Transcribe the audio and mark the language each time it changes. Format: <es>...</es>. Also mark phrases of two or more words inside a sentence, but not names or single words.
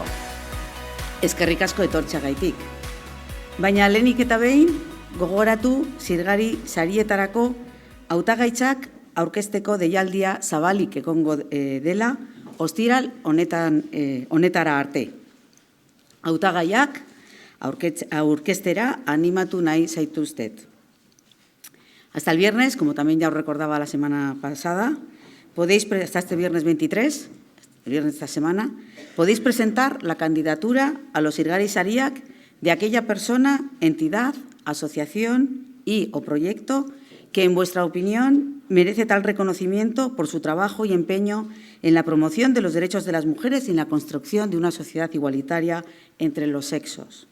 <eu>Eskerrik asko etortzeagaitik. Baina lehenik eta behin gogoratu zirgari sarietarako hautagaitzak aurkezteko deialdia zabalik egongo dela ostiral honetara arte. Hautagaiak aurkeztera animatu nahi zaituztet.</eu> <es>Hasta el viernes, como también ya os recordaba la semana pasada, hasta este viernes 23, el viernes de esta semana, podéis presentar la candidatura a los Zirgari Sariak de aquella persona, entidad, asociación y o proyecto que, en vuestra opinión, merece tal reconocimiento por su trabajo y empeño en la promoción de los derechos de las mujeres y en la construcción de una sociedad igualitaria entre los sexos.</es>